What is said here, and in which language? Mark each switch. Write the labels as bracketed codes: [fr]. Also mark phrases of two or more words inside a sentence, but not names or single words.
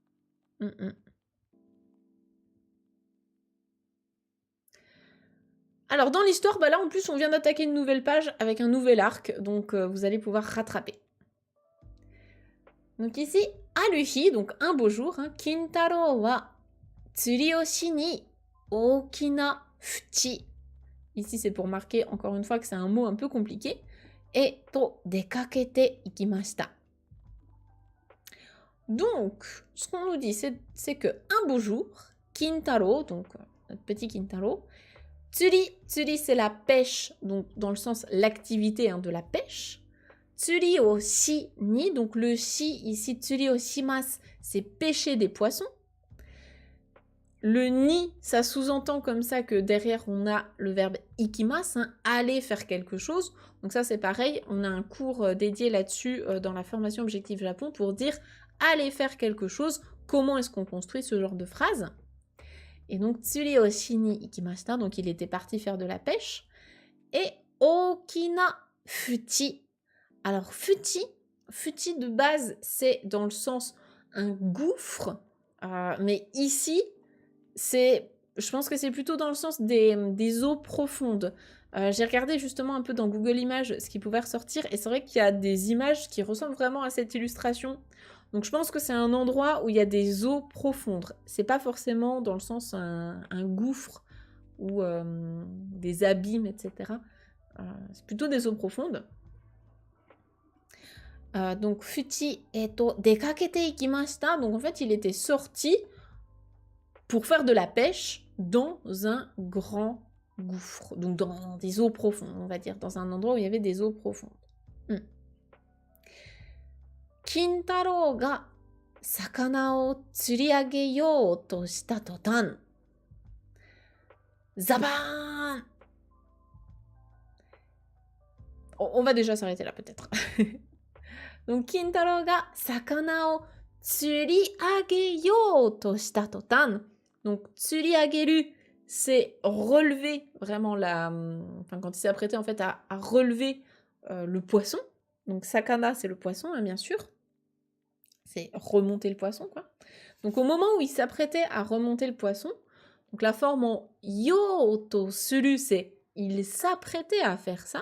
[fr] Alors, dans l'histoire, bah là, en plus, on vient d'attaquer une nouvelle page avec un nouvel arc, donc vous allez pouvoir rattraper. Donc ici, Aruhi, donc un beau jour, hein, [ja] 金太郎は釣りをしに大きな淵. [fr] Ici, c'est pour marquer, encore une fois, que c'est un mot un peu compliqué. [ja] Et と出かけて行きました. [fr] Donc, ce qu'on nous dit, c'est que un beau jour, Kintaro, donc notre petit Kintaro, tsuri, tsuri c'est la pêche, donc dans le sens l'activité hein, de la pêche. [ja] 釣りをしに, [fr] donc le shi ici, [ja] 釣りをします, [fr] c'est pêcher des poissons. Le ni, ça sous-entend comme ça que derrière on a le verbe ikimasu, hein, aller faire quelque chose. Donc ça c'est pareil, on a un cours dédié là-dessus dans la formation Objectif Japon pour dire aller faire quelque chose, comment est-ce qu'on construit ce genre de phrase. Et donc [ja] 釣りをしに行きました, [fr] donc il était parti faire de la pêche. [ja] Et 大きな淵. [fr] Alors fuchi de base c'est dans le sens un gouffre, mais ici je pense que c'est plutôt dans le sens des eaux profondes. J'ai regardé justement un peu dans Google Images ce qui pouvait ressortir et c'est vrai qu'il y a des images qui ressemblent vraiment à cette illustration. Donc je pense que c'est un endroit où il y a des eaux profondes. C'est pas forcément dans le sens un gouffre ou des abîmes, etc. C'est plutôt des eaux profondes. [ja] Donc 淵へと出かけて行きました. [fr] Donc en fait il était sorti pour faire de la pêche dans un grand gouffre, donc dans des eaux profondes, on va dire, dans un endroit où il y avait des eaux profondes. [ja] 金太郎が魚を釣り上げようとしたとたん. Zaban! [fr] On va déjà s'arrêter là peut-être. Donc, [ja] 金太郎が魚を釣り上げようとしたとたん. Donc, 釣り上げる, [fr] c'est relever vraiment Enfin, quand il s'est apprêté en fait à relever le poisson. Donc, sakana, c'est le poisson, hein, bien sûr. C'est remonter le poisson, quoi. Donc, au moment où il s'apprêtait à remonter le poisson, donc la forme en [ja] ようとする, [fr] c'est il s'apprêtait à faire ça.